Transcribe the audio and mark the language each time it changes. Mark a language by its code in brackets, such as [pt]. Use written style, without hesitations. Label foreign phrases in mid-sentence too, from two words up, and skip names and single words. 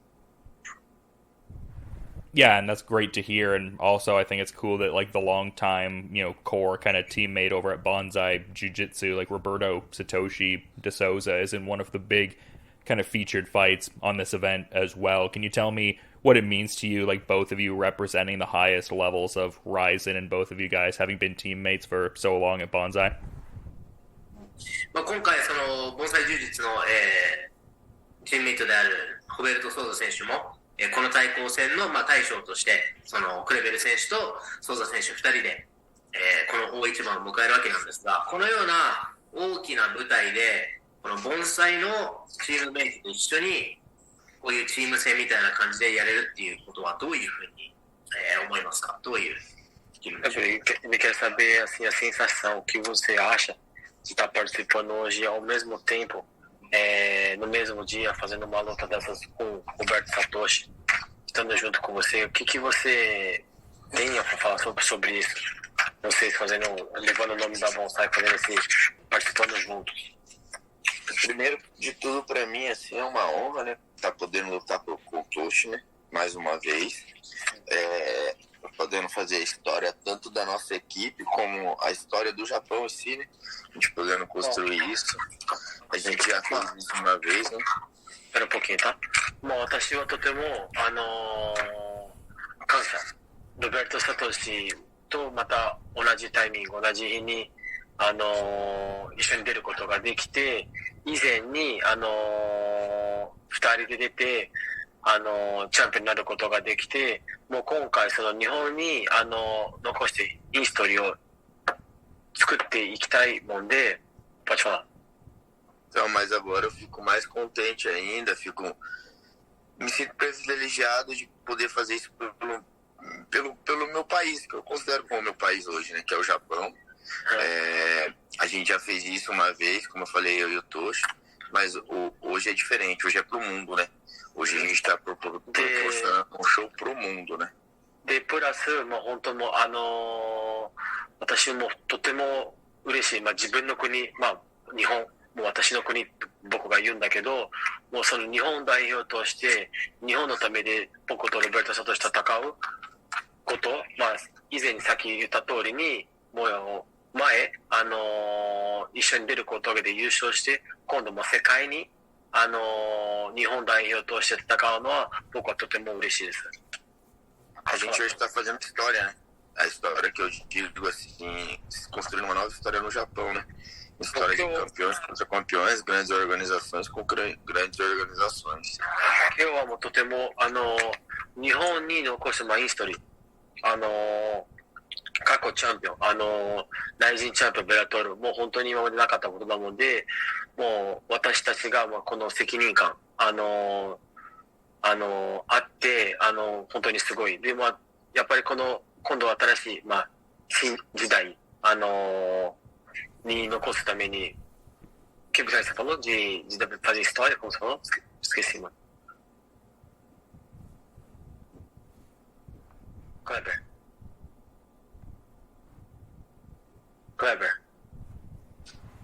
[en] Yeah, and that's great to hear, and also I think it's cool that like the long-time, core kind of teammate over at Bonsai Jiu-Jitsu, like Roberto Satoshi de Souza, is in one of the big kind of featured fights on this event as well. Can you tell me what it means to you, like both of you representing the highest levels of Rizin and both of you guys having been teammates for so long at Bonsai? [ja] まあ、今回その盆栽柔術の、チームメイトであるホベルト・ソーザ選手も、この対抗戦の、大将としてそのクレベル選手とソーザ選手2人で、この大一番を迎えるわけなんですが、このような大きな舞台でこの盆栽のチームメイトと一緒にこういうチーム戦みたいな感じでやれるっていうことはどういうふうに、思いますか？どういう気分でしょう？ [pt] Ele quer saber assim, a sensação, o que você acha de estar participando hoje ao mesmo tempo, no mesmo dia, fazendo uma luta dessas com o Roberto Satoshi, estando junto com você. O que você tem a falar sobre isso? Vocês levando o nome da Bonsai, participando juntos. Primeiro de tudo, para mim, assim, é uma honra, né? Tá podendo lutar com o Toshi, né? Mais uma vez. Podendo fazer a história tanto da nossa equipe como a história do Japão em si, né? A gente podendo construir isso. A gente já fez isso uma vez, né? Espera um pouquinho, tá? [ja] もう私はとても、感謝。ロベルト・サトシとまた同じタイミング、同じ日に、一緒に出ることができて、以前に、二人で出て、チャンピオンになることができて、もう今回その日本に残していいストーリーを作っていきたいもんで、 [pt] pode falar. Então, mas agora eu fico mais contente ainda, me sinto privilegiado de poder fazer isso pelo meu país, que eu considero como meu país hoje, né, que é o Japão. A gente já fez isso uma vez, como eu falei, eu e o Toshi, mas hoje é diferente, hoje é pro mundo, né? Hoje a gente está proporcionando um show pro mundo, né? [ja] で、プラス、もう本当も私もとても嬉しい。自分の国、日本、もう私の国、僕が言うんだけど、もうその日本代表として、日本のためで僕とロベルト・サトシ戦うこと、以前にさっき言った通りに、もう前、一緒に出ることで優勝して、今度も世界に、日本代表として戦うのは、僕はとても嬉しいです。 [pt] A gente hoje está fazendo história, né? A história que eu digo assim, construindo uma nova história no Japão, né? História de campeões contra campeões, grandes organizações com grandes organizações. [ja] 今日はもうとても、日本に残すヒストリー、過去チャンピオン、ライジンチャンピオン、ベラトール、もう本当に今までなかったことなので、もう私たちがこの責任感、あって、本当にすごい。でも、やっぱり今度新しい、新時代、に残すために、 [pt] que você falou de fazer história, como você falou? Esqueci, mano. Kleber.